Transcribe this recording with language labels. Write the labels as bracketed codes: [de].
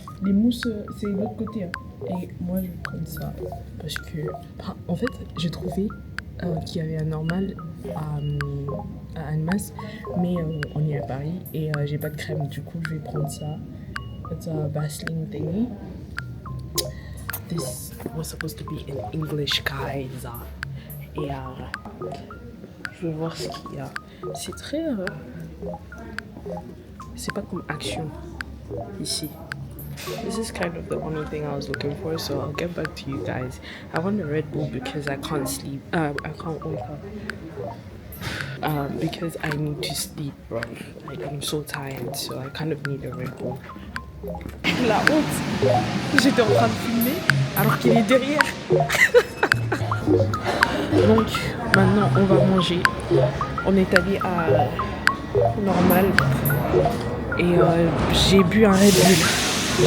[fr] Les mousses, c'est de l'autre côté. Hein. Et moi, je vais prendre ça parce que, en fait, j'ai trouvé qu'il y avait un normal à Annemasse, mais on est à Paris et j'ai pas de crème. Du coup, je vais prendre ça. [en] It's a Vaseline thingy. This was supposed to be in English, guys. [fr] Et je vais voir ce qu'il y a. C'est très... c'est pas comme Action ici. [en] This is kind of the only thing I was looking for, so I'll get back to you guys. I want a Red Bull because I can't sleep. I can't wake up. Because I need to sleep, bro. Like, I'm so tired, so I kind of need a Red Bull. [fr] La honte! J'étais en train de filmer alors qu'il est derrière. Donc, maintenant, on va manger. On est allé à Normal et j'ai bu un Red Bull.